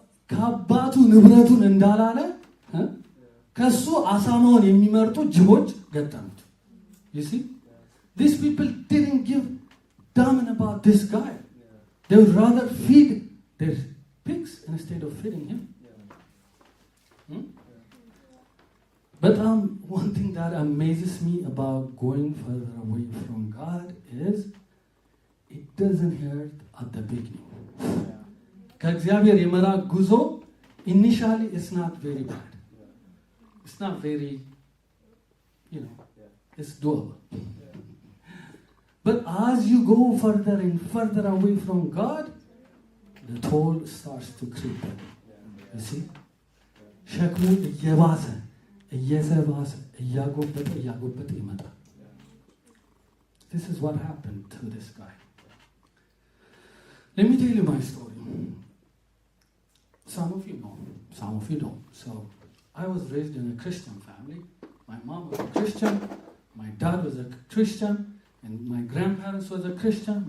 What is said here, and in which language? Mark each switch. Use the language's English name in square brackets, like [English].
[Amharic] ከአባቱ ንብረቱን እንዳላለ ከሱ አሳማውን የሚመርጡ ጅቦች ገጠሙት. [English] You see? These people didn't give damn about this guy. They would rather feed their pigs instead of feeding him. But one thing that amazes me about going further away from God is it doesn't hurt at the beginning. [Amharic] ከእግዚአብሔር የመራቅ ጉዞ [English] initially it's not very bad. It's not very, it's doable. But as you go further and further away from God, the toll starts to creep. You see? [Amharic] ሸክሙ እየባሰ እየተባሰ እያጎበጠ ይመጣል. [English] This is what happened to this guy. Let me tell you my story. Some of you know, some of you don't. So I was raised in a Christian family. My mom was a Christian, my dad was a Christian, and my grandparents was a Christian.